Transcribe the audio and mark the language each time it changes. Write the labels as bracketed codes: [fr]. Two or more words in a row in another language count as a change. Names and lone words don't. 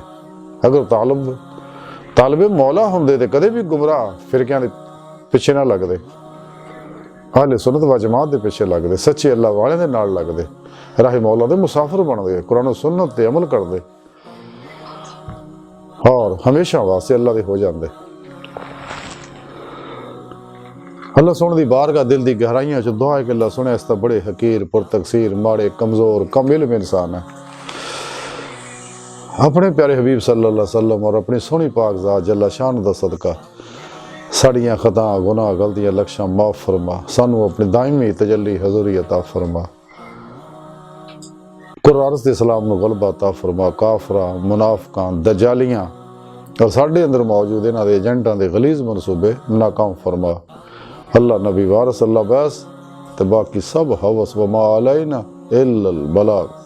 [pa] اگر طالبِ مولا ہوندے تے کدے بھی گمراہ فرقیاں دے پچھے نا لگدے، اہلِ سنت و جماعت دے پچھے لگدے، سچے اللہ والے دے نال لگدے، راہ مولا دے مسافر بندے، قرآن سنت تے عمل کردے اور ہمیشہ واسطے اللہ دے ہو جاتے. اللہ سوہنے دی بارگاہ دل دی گہرائیاں چ دعا ہے کہ اللہ سُنے اسدا بڑے حقیر پُرتقصیر ماڑے کمزور کم علم انسان ہے. اپنے پیارے حبیب [ar] صلى الله عليه وسلم [pa] اور اپنی سوہنی پاک ذات [ar] جل شانه [pa] دا صدقہ ساڈیاں خطا گناہ غلطیاں لکھاں معاف فرما، سانوں اپنی دائمی تجلی حضوری عطا فرما. قرآن دے اسلام نوں غلبہ عطا فرما، کافراں منافقاں دجالیاں اور ساڈے اندر موجود اینہاں دے ایجنٹاں دے غلیظ منصوبے ناکام فرما. اللہ نبی وارث اللہ بس تے باقی سب ہوس [ar] وما علينا إلا البلاغ.